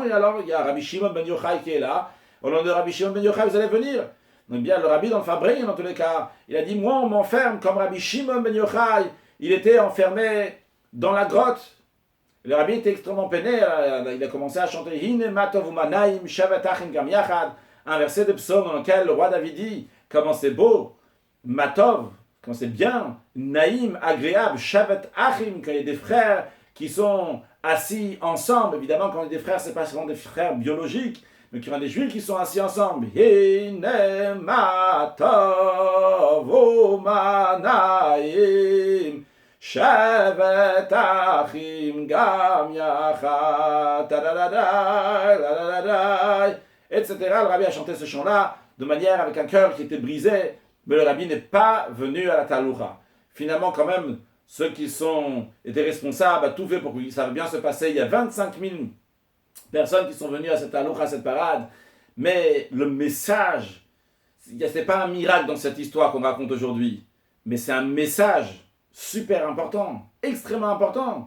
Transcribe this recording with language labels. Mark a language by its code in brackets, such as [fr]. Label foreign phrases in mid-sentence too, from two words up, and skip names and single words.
[fr] Et alors, il y a Rabbi Shimon ben Yochai qui est là. Au nom de Rabbi Shimon ben Yochai, vous allez venir. Donc bien, le rabbi dans le Fabri, dans tous les cas, il a dit, moi on m'enferme comme Rabbi Shimon ben Yochai. Il était enfermé dans la grotte. Le rabbi était extrêmement peiné. Il a commencé à chanter [he] הנה מה טוב ומה נעים שבת אחים גם יחד, [fr] un verset de psaume dans lequel le roi David dit comment c'est beau, matov, quand c'est bien, naïm, agréable, [he] שבת אחים, [fr] quand il y a des frères qui sont assis ensemble. Évidemment, quand il y a des frères, c'est pas seulement des frères biologiques, mais qu'il y a des juifs qui sont assis ensemble. [he] הנה מה טוב ומה נעים שבת אחים גם יחד, [fr] etc. Le rabbi a chanté ce chant-là de manière avec un cœur qui était brisé, mais le rabbi n'est pas venu à la taloucha. Finalement, quand même, ceux qui étaient responsables à tout fait pour que ça va bien se passer. Il y a 25 000 personnes qui sont venues à cette taloucha, à cette parade, mais le message, ce n'est pas un miracle dans cette histoire qu'on raconte aujourd'hui, mais c'est un message super important, extrêmement important.